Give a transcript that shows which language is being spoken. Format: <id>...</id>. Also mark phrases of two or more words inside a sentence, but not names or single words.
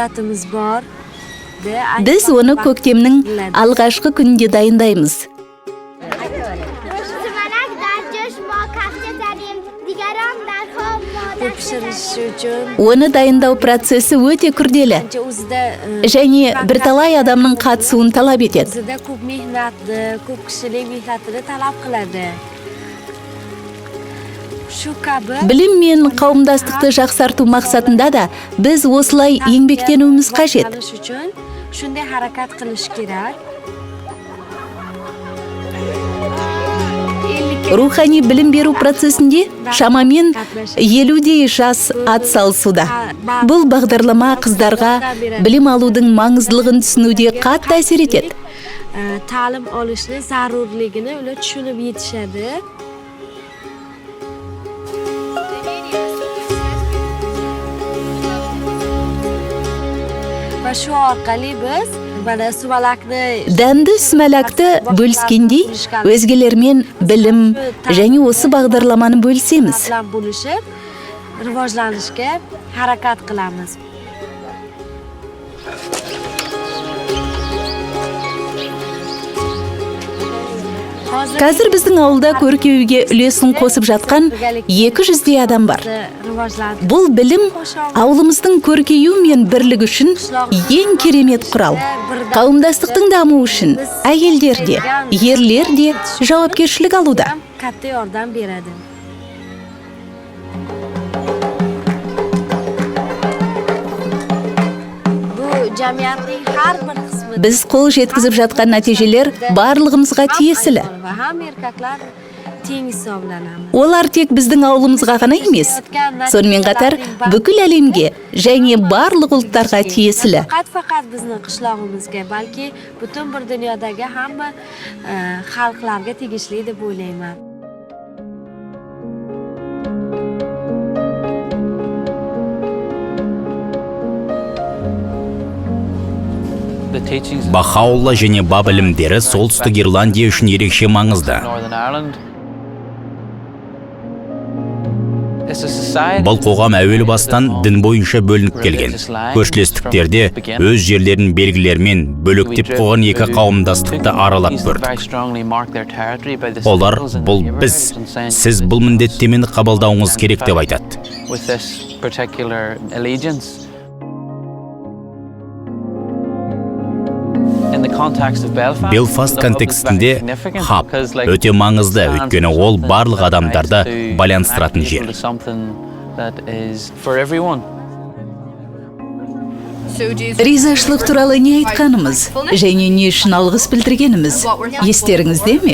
<kk>Біз оны көктемнің алғашқы күнінде дайындаймыз.</kk> <uz>Bu pishirish uchun</uz> <kk>Оны дайындау процесі өте күрделі</kk> <uz>o'zida</uz> <kk>және бірталай адамның қатысуын талап етеді.</kk> <uz>o'zida ko'p mehnatni, ko'p kishilik mehnatini talab qiladi. Shu kabi</uz> <kk>Білім мен қауымдастықты жақсарту мақсатында да біз осылай еңбектенуіміз қажет.</kk> <uz>qilish uchun shunday harakat qilish kerak.</uz> <kk>Рухани білім беру процесінде шамамен 50-дей жас атсалысуда. Бұл бағдарлама қыздарға білім алудың маңыздылығын түсінуде қатты әсер етеді.</kk> <uz>Ta'lim olishni zarurligini ular tushunib yetishadi. Va shu orqali biz mana suvalakni</uz> <kk>Дәмді сүмәләкті бөліскендей, өзгелермен білім және осы бағдарламаны бөлісеміз.</kk> <uz>bilan bo'lishib rivojlanishga harakat qilamiz.</uz> <kk>Қазір біздің ауылда көркеуге үлесін қосып жатқан 200-дей адам бар.</kk> <uz>Rivojlantirib</uz> <kk>Бұл білім ауылымыздың көркею мен бірлігі үшін ең керемет құрал. Қауымдастықтың дамуы үшін әйелдер де, ерлер де жауапкершілік алуда.</kk> <uz>katta yordam beradi. Bu jamiyatning har bir qismida</uz> <kk>Біз қол жеткізіп жатқан нәтижелер барлығымызға тиесілі.</kk> <uz>va ham erkaklar teng hisoblanamiz.</uz> <kk>Олар тек біздің ауылымызға ғана емес, сонымен қатар бүкіл әлемге және барлық ұлттарға тиесілі.</kk> <uz>Faqat bizning qishlog'imizga, balki butun bir dunyodagi hamma xalqlarga tegishli deb o'ylayman.</uz> <en>The teachings of</en> <kk>Бахаулла және Баб ілімдері солтүстік Ирландия үшін ерекше маңызды.</kk> <en>Northern Ireland. It's a society</en> <kk>Бұл қоғам әуелі бастан дін бойынша бөлініп келген. Көршілестіктерде өз жерлерін белгілермен бөліктеп қойған екі қауымдастықты аралап көрдік. Олар бұл біз, сіз бұл міндеттемені қабылдауыңыз керек деп айтады.</kk> <en>with this particular allegiance. In the context of Belfast,</en> <kk>Белфаст контекстінде хаб өте маңызды, өйткені ол барлық адамдарды байланыстыратын жер. Ризашылық туралы не айтқанымыз және не үшін алғыс білдіргеніміз естеріңізде ме?</kk>